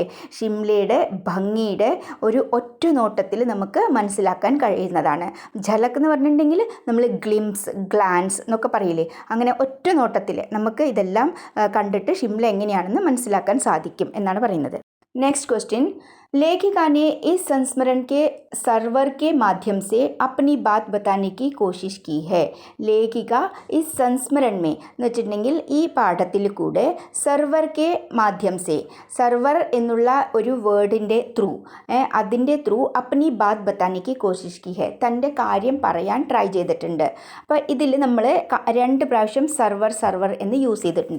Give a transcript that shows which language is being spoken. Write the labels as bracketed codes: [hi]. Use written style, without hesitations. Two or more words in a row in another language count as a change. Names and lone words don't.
[ml] ഷിംലയുടെ ഭംഗിയുടെ ഒരു ഒറ്റ നോട്ടത്തിൽ നമുക്ക് മനസ്സിലാക്കാൻ കഴിയുന്നതാണ്. ഝലക് എന്ന് പറഞ്ഞിട്ടുണ്ടെങ്കിൽ നമ്മൾ ഗ്ലാൻസ് എന്നൊക്കെ പറയില്ലേ, അങ്ങനെ ഒറ്റ നോട്ടത്തിൽ നമുക്ക് ഇതെല്ലാം കണ്ടിട്ട് ഷിംല എങ്ങനെയാണെന്ന് മനസ്സിലാക്കാൻ സാധിക്കും എന്നാണ് പറയുന്നത്. [en] next question, [hi] लेखिका ने इस संस्मरण के सर्वर के माध्यम से अपनी बात बताने की कोशिश की है. लेखिका इस संस्मरण में [ml] എന്ന് വെച്ചിട്ടുണ്ടെങ്കിൽ ഈ പാഠത്തിൽ കൂടെ [hi] सर्वर के माध्यम से, [ml] സർവർ എന്നുള്ള ഒരു വേർഡിൻ്റെ അതിൻ്റെ ത്രൂ [hi] अपनी बात बताने की कोशिश की है, [ml] തൻ്റെ കാര്യം പറയാൻ ട്രൈ ചെയ്തിട്ടുണ്ട്. അപ്പോൾ ഇതിൽ നമ്മൾ 2 പ്രാവശ്യം സർവർ എന്ന് യൂസ് ചെയ്തിട്ടുണ്ട്.